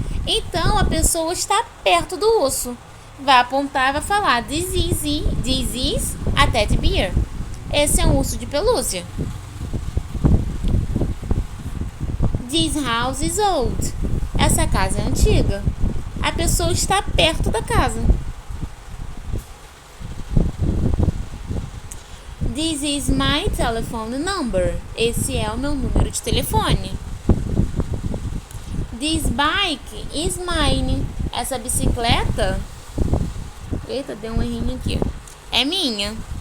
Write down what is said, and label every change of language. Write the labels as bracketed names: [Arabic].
[Portuguese] Então, a pessoa está perto do urso. Vai apontar e vai falar, [English] this is a teddy bear. [Portuguese] Esse é um urso de pelúcia. [English] This house is old. [Portuguese] Essa casa é antiga. A pessoa está perto da casa. [English] This is my telephone number. [Portuguese] Esse é o meu número de telefone. [English] This bike is mine. [Portuguese] Essa bicicleta... Eita, deu um errinho aqui. É minha.